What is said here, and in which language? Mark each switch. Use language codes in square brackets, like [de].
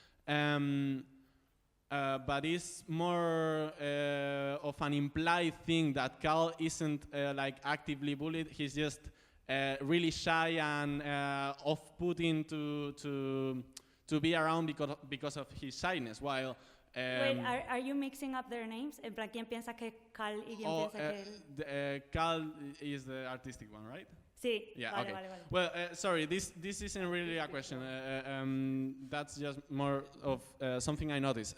[en] But it's more of an implied thing that Cal isn't like actively bullied. He's just really shy and off-putting to be around because of his shyness. While Wait, are you mixing up their names? [es] En plan, ¿quién piensa que es Cal y quién piensa que él? [en] Cal is the artistic one, right? [es] Sí, [en] Yeah, [es] vale, [en] okay. [es] vale. [en] Well, sorry, this isn't really a question. That's just more of something I noticed.